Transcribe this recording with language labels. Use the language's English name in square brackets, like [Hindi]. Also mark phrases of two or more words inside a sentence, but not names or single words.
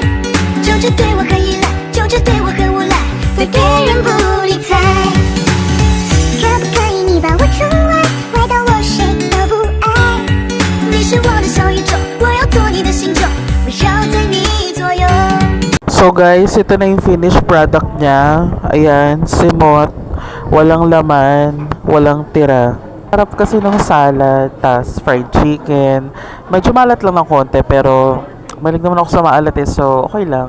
[Chinese] 就这对我很依赖，就这对我很无赖，对别人不理睬。可不可以你把我宠坏，坏到我谁都不爱？你是我的小宇宙，我要做你的星球，围绕在你左右。 [English] So guys, [Filipino] ito na yung [English] finished product [Filipino] niya. Ayan, simot. Walang laman, walang tira. Sarap kasi ng salad, tas [English] fried chicken. [Filipino] Medyo malat lang ng konti, pero malig naman ako sa maalat eh, so okay lang.